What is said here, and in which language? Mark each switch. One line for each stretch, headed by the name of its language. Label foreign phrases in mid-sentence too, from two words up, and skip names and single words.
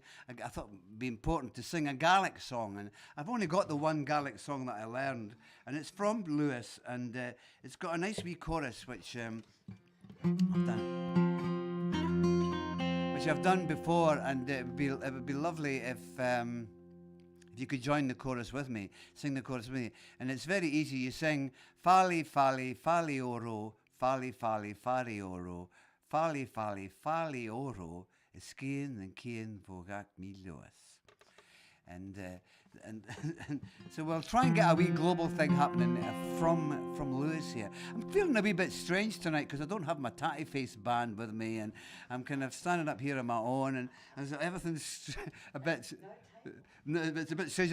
English: I thought it would be important to sing a Gaelic song, and I've only got the one Gaelic song that I learned, and it's from Lewis, and it's got a nice wee chorus which I've done before, and it would be lovely if you could join the chorus with me, sing the chorus with me, and it's very easy. You sing Fali Fali Fali Oro, Fali Fali Fali Oro. Fali, fali, fali oro, ysgyn and cyn vogak mi Lewis. And so we'll try and get a wee global thing happening from Lewis here. I'm feeling a wee bit strange tonight because I don't have my tatty face band with me, and I'm kind of standing up here on my own, and so everything's a bit... It's a bit strange.